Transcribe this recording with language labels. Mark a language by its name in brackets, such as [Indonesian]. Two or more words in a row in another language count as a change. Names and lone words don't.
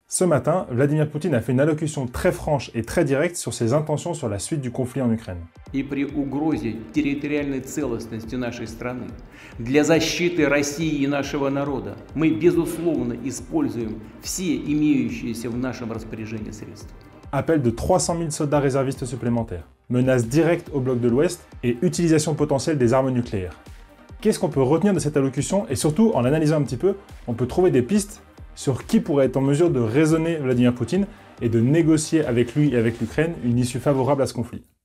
[French] Ce matin, Vladimir Poutine a fait une allocution très franche et très directe sur ses intentions sur la suite du conflit en Ukraine. [Russian] И при угрозе территориальной целостности нашей страны, для защиты России и нашего народа, мы, безусловно, используем все имеющиеся в нашем распоряжении средства. [French] Appel de 300 000 soldats réservistes supplémentaires, menace directe au bloc de l'Ouest et utilisation potentielle des armes nucléaires. Qu'est-ce qu'on peut retenir de cette allocution? Et surtout, en l'analysant un petit peu, on peut trouver des pistes sur qui pourrait être en mesure de raisonner Vladimir Poutine et de négocier avec lui et avec l'Ukraine une issue favorable à ce conflit.